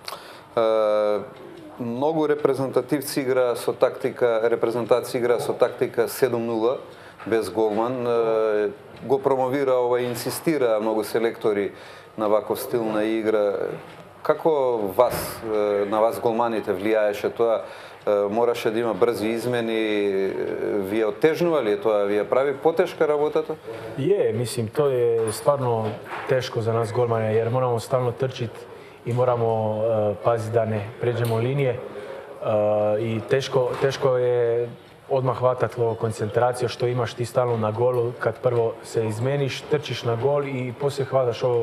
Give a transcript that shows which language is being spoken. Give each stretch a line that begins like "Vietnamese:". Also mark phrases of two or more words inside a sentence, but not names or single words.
Macedonian: Многу репрезентативци играа со тактика 7-0 без голман. Го промовира ова и инсистира многу селектори на ваков стил на игра. Како на вас голманите влијаеше тоа? Мораше да има брзи измени, вие оттежнува ли тоа, вие прави потешка работата?
Croatian: Mislim, to je stvarno teško za nas golmana jer moramo stalno trčiti i moramo paziti da ne pređemo linije i teško je odmah hvatati koncentraciju što imaš ti stalno na golu kad prvo se izmeniš, trčiš na gol i poslije hvataš ovo.